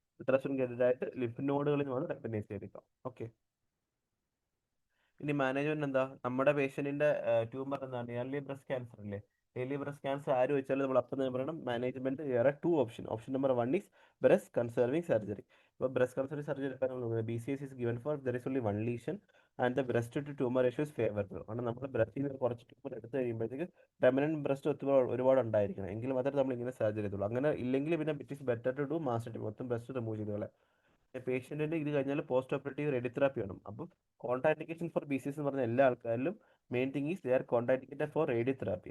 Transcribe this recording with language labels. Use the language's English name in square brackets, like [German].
[Malayalam] Ultrasound guided ആയിട്ട് lymph നോഡുകളിൽ നിന്ന് FNAC എടുക്കാം. ഓക്കെ. ഇനി മാനേജ്മെന്റ് എന്താ? നമ്മുടെ പേഷ്യന്റിന്റെ ട്യൂമർ എന്താണ്? ഏർലി ബ്രസ്റ്റ് ക്യാൻസർ അല്ലേ? ഏർലി ബ്രസ്റ്റ് ക്യാൻസർ ആര് വെച്ചാലും നമ്മൾ അപ്പം തന്നെ പറയണം മാനേജ്മെന്റ് വേറെ 2 option. [English] Option number 1 is breast conserving surgery. [Malayalam] ഇപ്പോൾ [English] Breast conserving surgery BCS is given for there is only one lesion and the breast to tumor ratio is favorable. [Malayalam] കാരണം നമ്മൾ ബ്രസ്റ്റിൽ നിന്ന് കുറച്ച് ട്യൂമർ എടുത്ത് കഴിയുമ്പോഴത്തേക്ക് റെമനന്റ് ബ്രസ്റ്റ് ഒരുപാട് ഉണ്ടായിരിക്കണം, എങ്കിൽ മാത്രമേ നമ്മൾ ഇങ്ങനെ സർജറി ചെയ്തുള്ളൂ. അങ്ങനെ ഇല്ലെങ്കിൽ പിന്നെ [English] it is better to do master [Malayalam] മൊത്തം ബ്രസ്റ്റ് റിമൂവ് ചെയ്തോളെ. പേഷ്യന്റിന് ഇത് കഴിഞ്ഞാൽ പോസ്റ്റ് ഓപ്പറേറ്റീവ് റേഡിയോതെറാപ്പി വേണം. അപ്പം കോൺട്രാൻഡിക്കേഷൻ ഫോർ BCS എന്ന് പറഞ്ഞ എല്ലാ ആൾക്കാരിലും [English] Main thing is they are contraindicated for radiotherapy.